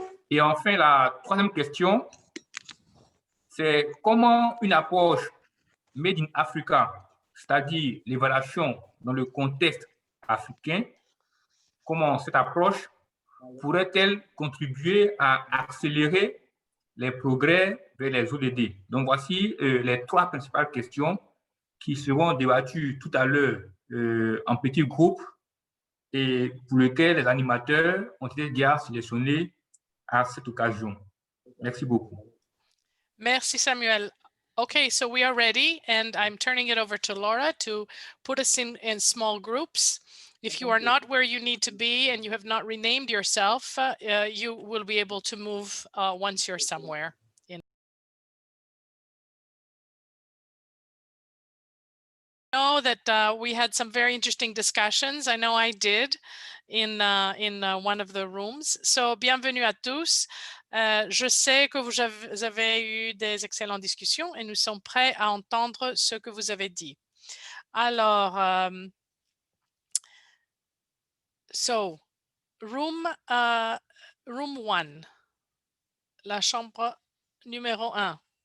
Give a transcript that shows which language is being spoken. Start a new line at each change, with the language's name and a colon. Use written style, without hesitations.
French: Et enfin, la troisième question, c'est comment une approche Made in Africa, c'est-à-dire l'évaluation dans le contexte africain, comment cette approche pourrait-elle contribuer à accélérer les progrès vers les ODD? Donc, voici les 3 principales questions qui seront débattus tout à l'heure en petits groupes et pour lesquels les animateurs ont été déjà sélectionnés à cette occasion. Merci beaucoup. Merci, Samuel.
English: Okay, so we are ready, and I'm turning it over to Laura to put us in small groups. If you are not where you need to be and you have not renamed yourself, you will be able to move once you're somewhere. I know that we had some very interesting discussions. I know I did in one of the rooms.
French: So, bienvenue à tous. Je sais que vous avez eu des excellentes discussions et nous sommes prêts à entendre ce que vous avez dit. Alors,
English: so, room 1,
French: la chambre numéro 1.